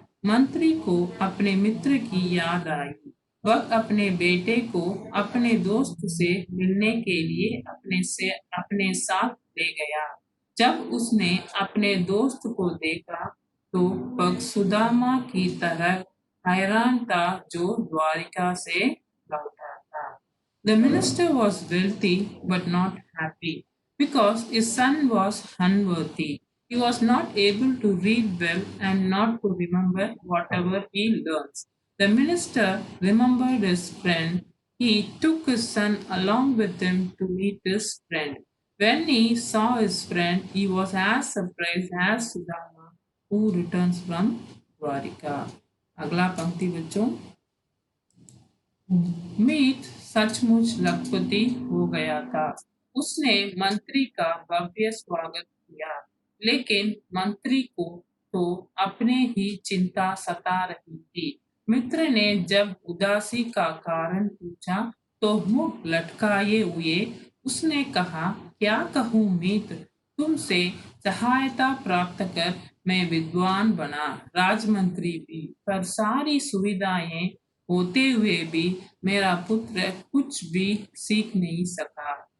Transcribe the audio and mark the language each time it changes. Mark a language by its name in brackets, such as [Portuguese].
[Hindi] मंत्री को अपने मित्र की याद आई। वह अपने बेटे को अपने दोस्त से मिलने के लिए अपने साथ ले गया। जब उसने अपने दोस्त को देखा तो वह सुदामा की तरह हैरान था जो द्वारिका से लौटा था। [English] The minister was wealthy but not happy because his son was unworthy. He was not able to read well and not to remember whatever he learns. The minister remembered his friend. He took his son along with him to meet his friend. When he saw his friend, he was as surprised as Sudama who returns from Dwarika. [Hindi] अगला पंक्ति बच्चों। मीत सचमुच लखपति हो गया था। उसने मंत्री का भव्य स्वागत किया, लेकिन मंत्री को तो अपने ही चिंता सता रही थी। मित्र ने जब उदासी का कारण पूछा तो मुंह लटकाए हुए उसने कहा, क्या कहूँ मीत, तुमसे सहायता प्राप्त कर मैं विद्वान बना, राजमंत्री भी, पर सारी सुविधाएं होते हुए भी मेरा पुत्र कुछ भी सीख नहीं सका।